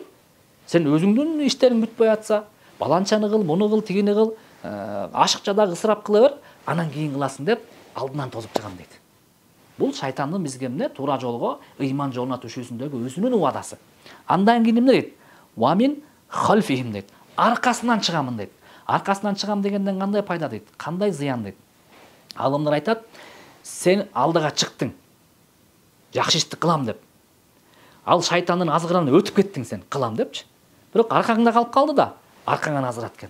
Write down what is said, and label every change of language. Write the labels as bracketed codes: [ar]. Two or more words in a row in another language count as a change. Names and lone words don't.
[ky] Сен өзүңдүн иштериң бүтпөй атса, баланчаны кыл, муну кыл, тигини кыл, ашыкчада ысырап кыла бер, анан кийин кыласың деп алдынан тосуп чыгам дейт. Бул шайтандын бизге эмне? Туура жолго, ыйман жолуна түшүүсүндөгү өзүнүн убадасы. Андан кийин эмне дейт? [ar] ومن خلفهم [ky] дейт. Аркасынан чыгамын дейт. Аркасынан чыгам дегенден кандай пайда дейт? Кандай зыян дейт? Алымдар айтат: сен алдыга чыктың, жакшы ишти кылам деп. Ал шайтандын азгырынан өтүп кеттиң сен, кылам депчи. Бирок аркаңда калып калды да, аркаңан азгырат экен.